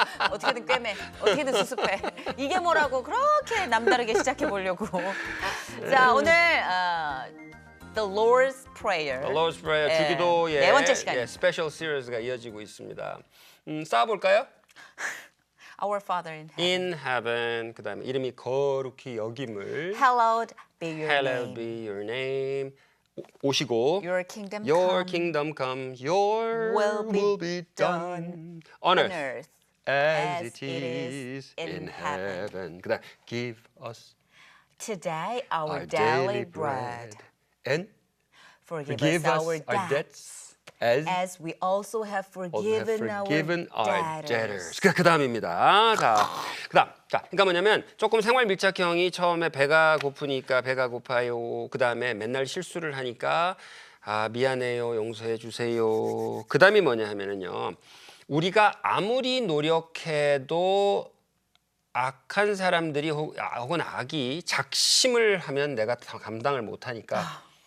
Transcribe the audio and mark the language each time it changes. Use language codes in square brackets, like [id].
[ko] 어떻게든 꿰매, 어떻게든 수습해. 이게 뭐라고 그렇게 남다르게 시작해 보려고. 자, 오늘 [en] The Lord's Prayer. The Lord's Prayer [ko] 예, 주기도의 네 번째 시간입니다. 스페셜 시리즈가 이어지고 있습니다. 쌓아볼까요? [en] Our Father in heaven. In heaven. [ko] 그다음에 이름이 거룩히 여김을. [en] Hallowed be your Hallowed name. be your name. [ko] 오시고. [en] Your kingdom Your come. kingdom come. Your will be done. On on earth. earth As it is in heaven. [ko] 그다음 [en] give us Today our our daily bread. and Forgive us our debts. as As we also have forgiven our debtors. [ko] 그 다음입니다. 자, 그러니까 뭐냐면 조금 생활 밀착형이 처음에 배가 고프니까 배가 고파요. 그 다음에 맨날 실수를 하니까 미안해요, 용서해 주세요. 그 다음이 뭐냐 하면은요, 우리가 아무리 노력해도 악한 사람들이 혹은 악이 작심을 하면 내가 감당을 못하니까.